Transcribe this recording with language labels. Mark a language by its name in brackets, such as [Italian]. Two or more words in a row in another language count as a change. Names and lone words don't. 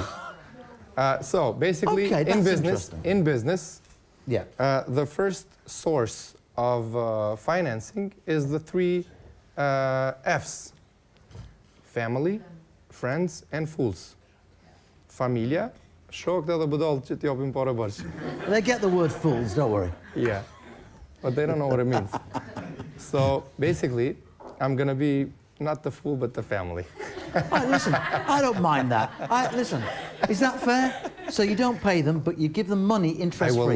[English] So basically, in business, yeah. The first source of financing is the 3 F's: family, friends, and fools. [Albanian] Familia, Shok të edhe budallë që t'japin para bashkë. [English] They get the word fools, don't worry. Yeah, but they don't know what it means. So basically, I'm gonna be not the fool, but the family. Listen, I don't mind that. Listen, is that fair? So you don't pay them, but you give them money interest-free.